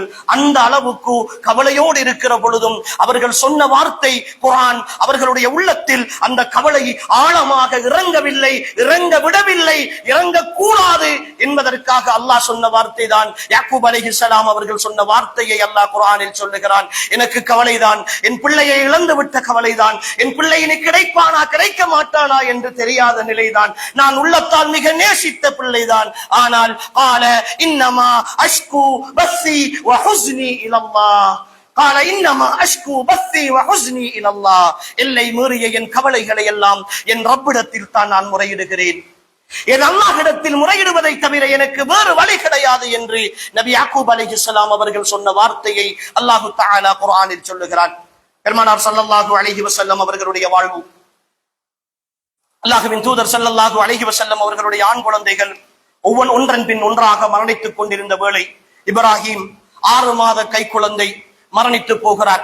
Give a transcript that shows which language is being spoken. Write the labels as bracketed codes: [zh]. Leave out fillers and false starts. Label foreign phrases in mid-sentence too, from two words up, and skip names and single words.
[ta] அந்த அளவுக்கு கவலையோடு இருக்கிற பொழுதும் அவர்கள் சொன்ன வார்த்தை, குர்ஆன் அவர்களுடைய உள்ளத்தில் அந்த கவலை ஆழமாக இறங்க விடவில்லை, இறங்கக்கூடாது என்பதற்காக அல்லாஹ் சொன்ன வார்த்தை தான் யாக்கூப் அலைஹிஸ்ஸலாம் அவர்கள் சொன்ன வார்த்தையை அல்லாஹ் குர்ஆனில் சொல்லுகிறான். எனக்கு கவலைதான், என் பிள்ளையை இழந்து விட்ட கவலைதான், என் பிள்ளை இனி கிடைப்பானா கிடைக்க மாட்டானா என்று தெரியாத நிலைதான், நான் உள்ளத்தால் மிக நேசித்த பிள்ளைதான். [ar] ஆனால் قال انما اشكو بثي وحزني الى الله قال انما اشكو بثي وحزني الى الله, [ta] எல்லை மீறிய என் கவலைகளை எல்லாம் என் ரப்பிடத்தில் தான் நான் முறையிடுகிறேன், என் அல்லாஹ்விடத்தில் முறையிடுவதை தவிர எனக்கு வேறு வழி கிடையாது என்று நபி யாக்கூப் அலைஹிஸ்ஸலாம் அவர்கள் சொன்ன வார்த்தையை அல்லாஹ் தஆலா குர்ஆனில் சொல்லுகிறான். பெருமானார் [ar] صلى الله عليه وسلم [ta] அவர்களுடைய வாழ்வு, அல்லாஹ்வின் தூதர் [ar] صلى الله عليه وسلم [ta] அவர்களுடைய ஆண் குழந்தைகள் ஒன்றன் பின் ஒன்றாக மரணித்துக் கொண்டிருந்த வேளை இப்ராஹிம் 6 மாத கை குழந்தை மரணித்து போகிறார்.